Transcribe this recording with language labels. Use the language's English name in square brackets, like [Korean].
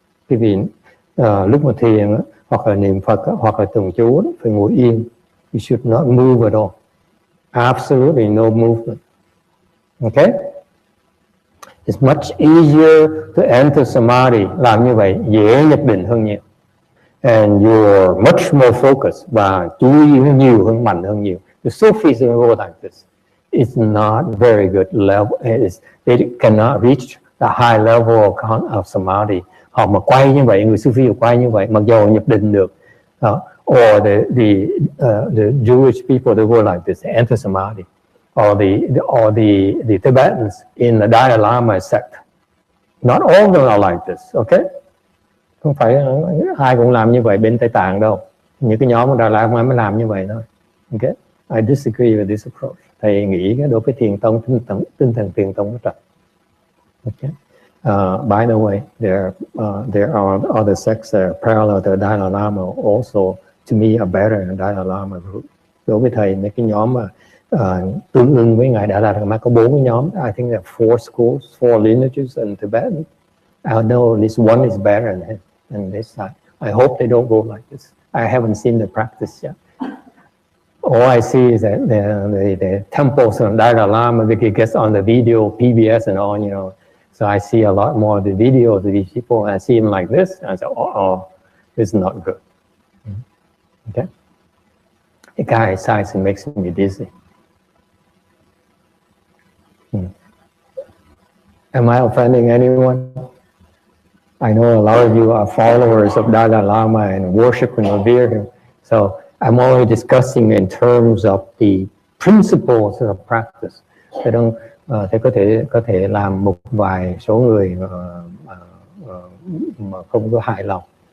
[Vietnamese] Quý vị, lúc mà thiền hoặc là niệm Phật hoặc là tụng chú phải ngồi yên. [English] You should not move at all. Absolutely no movement. Okay? It's much easier to enter samadhi. [Vietnamese] Làm như vậy dễ nhập định hơn nhiều. [English] And you're much more focused [Vietnamese] và chú ý nhiều hơn, mạnh hơn nhiều. [English] The Sufis go like this. It's not very good level. They cannot reach the high level of samadhi. [Vietnamese] Họ mà quay như vậy, người Sufi quay như vậy, mặc dù nhập định được. [English] Or the Jewish people, they go like this, they enter samadhi. Or the Tibetans in the Dalai Lama sect. Not all of them are like this, okay? [Vietnamese] Không phải ai cũng làm như vậy bên Tây Tạng đâu. Những cái nhóm của Dalai Lama mới làm như vậy thôi. [English] Okay? I disagree with this approach. [Vietnamese] Thầy nghĩ đối với thiền tông, tinh thần thiền tông rất. [English] Okay? By the way, there are other sects that are parallel to Dalai Lama also, to me, are better than Dalai Lama group. [Vietnamese] Đối với thầy, mấy cái nhóm mà tương ưng với ngài Dalai Lama có 4 cái nhóm. [English] I think there are 4 schools, 4 lineages in Tibet. I know at least one is better than him. And this side, I hope they don't go like this. I haven't seen the practice yet. All I see is that the temples of Dalai Lama, because it gets on the video, PBS and all, you know. So I see a lot more of the videos of these people, and I see them like this, and I say, oh, this is not good. Okay? The guy size makes me dizzy. Am I offending anyone? I know a lot of you are followers of Dalai Lama and worship and revere him. So I'm only discussing in terms of the principles of practice. [Vietnamese] Thế có thể làm một vài số người mà không có hài lòng.